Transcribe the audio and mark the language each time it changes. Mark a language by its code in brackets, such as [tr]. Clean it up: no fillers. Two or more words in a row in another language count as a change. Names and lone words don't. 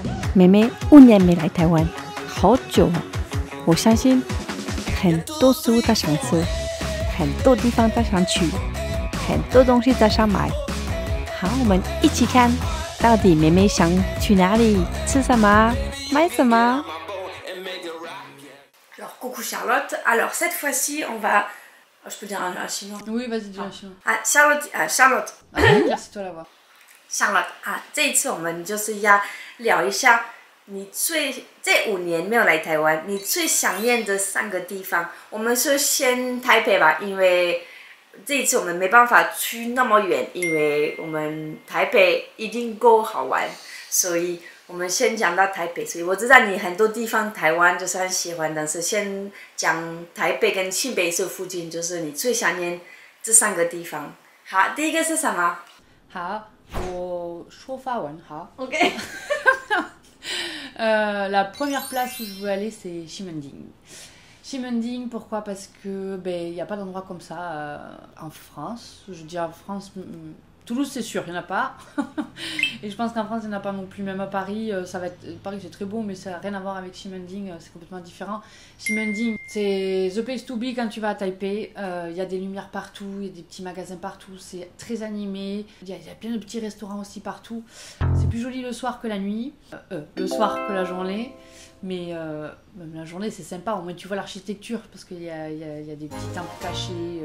[zh] 妹妹5年没来台湾，好久了。我相信很多食物她想吃，很多地方她想去，很多东西她想买。好，我们一起看，到底妹妹想去哪里，吃什么，买什么。 [fr] Alors, coucou Charlotte. Alors, cette fois-ci, on va... Je peux dire un chinois? Oui, vas-y, dis un chinois. Ah, Charlotte. Éclaircis-toi la voix. [zh] Charlotte, 这一次我们就是要聊一下你这5年没有来台湾，你最想念的3个地方。我们是先台北吧，因为这一次我们没办法去那么远，因为我们台北一定够好玩，所以我们先讲到台北。所以我知道你很多地方台湾就是很喜欢，但是先讲台北跟新北市附近，就是你最想念这3个地方。好，第一个是什么？好，我说法文，好。 OK. [fr] La première place où je veux aller, c'est Ximending. Ximending, pourquoi? Parce que il n'y a pas d'endroit comme ça en France. Je dis en France, Toulouse c'est sûr, il n'y en a pas. Et je pense qu'en France il n'y en a pas non plus. Même à Paris, Paris c'est très beau, mais ça n'a rien à voir avec Ximending, c'est complètement différent. Ximending, c'est [en] the place to be [fr] quand tu vas à Taipei. Il y a des lumières partout, il y a des petits magasins partout, c'est très animé. Il y a plein de petits restaurants aussi partout. C'est plus joli le soir que la nuit, le soir que la journée. Mais même la journée c'est sympa, au moins tu vois l'architecture parce qu'il y a des petits temples cachés.